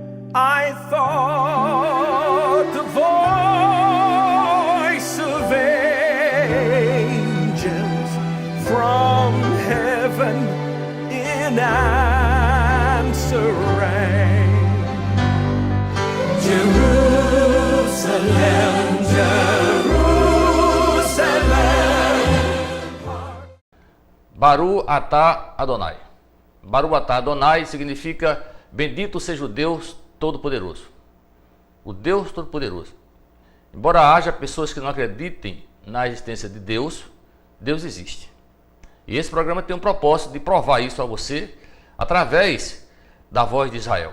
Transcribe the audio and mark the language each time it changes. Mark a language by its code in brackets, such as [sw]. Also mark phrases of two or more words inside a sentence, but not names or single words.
[en] I thought the voice of angels from heaven in answer rang. Jerusalem, Jerusalem. [he] ברוך אתה אדוני. ברוך אתה אדוני [pt] significa bendito seja o Deus Todo-Poderoso. O Deus Todo-Poderoso. Embora haja pessoas que não acreditem na existência de Deus, Deus existe. E esse programa tem um propósito de provar isso a você através da voz de Israel.